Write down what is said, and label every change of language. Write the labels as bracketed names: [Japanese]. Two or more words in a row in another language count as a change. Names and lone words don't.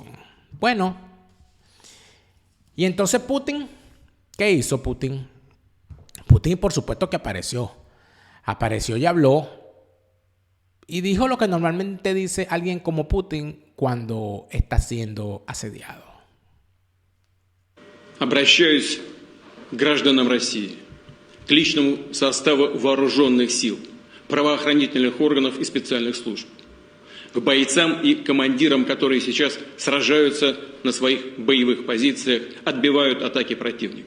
[Spanish] Bueno, y entonces Putin, ¿qué hizo Putin? Putin, por supuesto que apareció y habló y dijo lo que normalmente dice alguien como Putin cuando está siendo asediado. [Russian] Обращаюсь к гражданам России, к личному составу вооруженных сил, правоохранительных органов и специальных служб, к бойцам и командирам, которые сейчас сражаются на своих боевых позициях, отбивают атаки противника.